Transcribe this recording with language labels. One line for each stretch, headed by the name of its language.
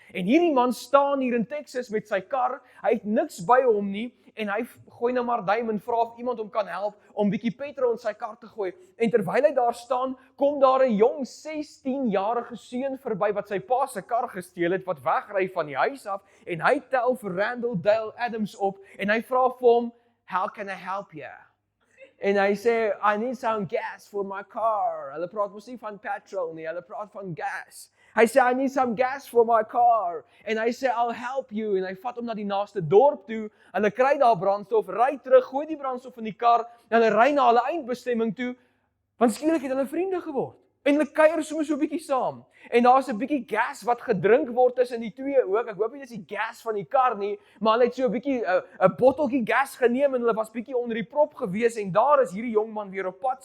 Afrikaans: En hierdie man staan hier in Texas met sy kar, hy het niks by hom nie, en hy gooi nou maar duim en vra of iemand hom kan help om bietjie petrol in sy kar te gooi. En terwyl hy daar staan, kom daar 'n jong 16-jarige seun verby wat sy pa se kar gesteel het, wat wegry van die huis af, en hy tel vir Randall Dale Adams op, en hy vra vir hom,
English: "How can I help you?"
Afrikaans: En hy sê,
English: "I need some gas for my car."
Afrikaans: Hulle praat mos nie van petrol nie, hulle praat van gas. Hy sê,
English: "I need some gas for my car."
Afrikaans: En hy sê,
English: "I'll help you."
Afrikaans: En hy vat hom na die naaste dorp toe. Hulle kry daar brandstof, ry terug, gooi die brandstof in die kar, en hulle ry na hulle eindbestemming toe, want skielik het hulle vriende geword. En hulle kuier soms so 'n bietjie saam. En daar's 'n bietjie gas wat gedrink word tussen die twee ook. Ek hoop nie dis die gas van die kar nie, maar hulle het so 'n bietjie 'n botteltjie gas geneem en hulle was bietjie onder die prop gewees, en daar is hierdie jong man weer op pad.